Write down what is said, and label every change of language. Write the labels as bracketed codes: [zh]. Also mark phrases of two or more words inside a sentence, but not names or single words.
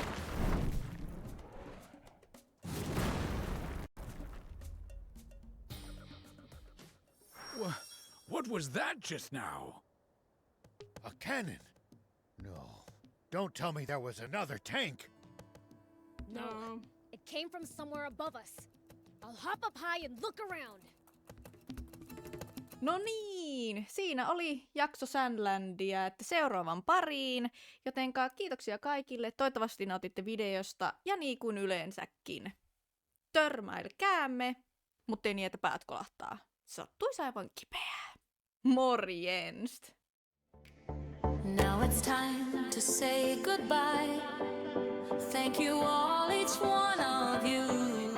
[en] What was that just now? A cannon? No. Don't tell me there was another tank! No. It came from somewhere above us. I'll hop up high and look around. [fi] No niin, siinä oli jakso SandLandia, että seuraavan pariin. Jotenka kiitoksia kaikille, toivottavasti nautitte videosta ja niin kuin yleensäkin. Törmäilkäämme, mutta ei niin, että päät kolahtaa. Sattuisi aivan kipeää. Morjens! [en] Now it's time to say goodbye. Thank you all, each one of you.